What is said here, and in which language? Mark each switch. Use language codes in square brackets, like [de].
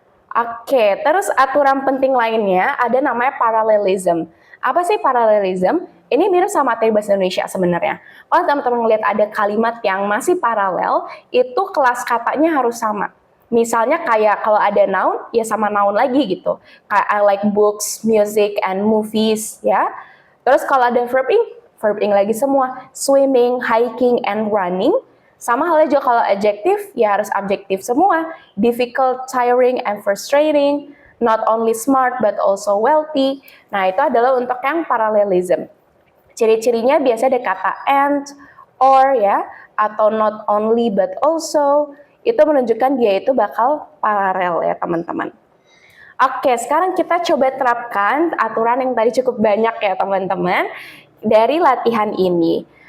[id] Oke, terus aturan penting lainnya ada namanya parallelism. Apa sih parallelism? Ini mirip sama materi bahasa Indonesia sebenarnya. Kalau teman-teman ngelihat ada kalimat yang masih paralel, itu kelas katanya harus sama. Misalnya kayak kalau ada noun, ya sama noun lagi gitu. [en] Kayak I like books, music, and movies, ya. [id] Terus kalau ada verb ing lagi semua. [en] Swimming, hiking, and running. [id] Sama halnya juga kalau adjective, ya harus adjective semua. [en] Difficult, tiring, and frustrating. Not only smart, but also wealthy. [id] Nah, itu adalah untuk yang parallelism. Ciri-cirinya biasa ada kata and, or ya, atau not only, but also. Itu menunjukkan dia itu bakal paralel ya, teman-teman. Oke, sekarang kita coba terapkan aturan yang tadi cukup banyak ya teman-teman dari latihan ini.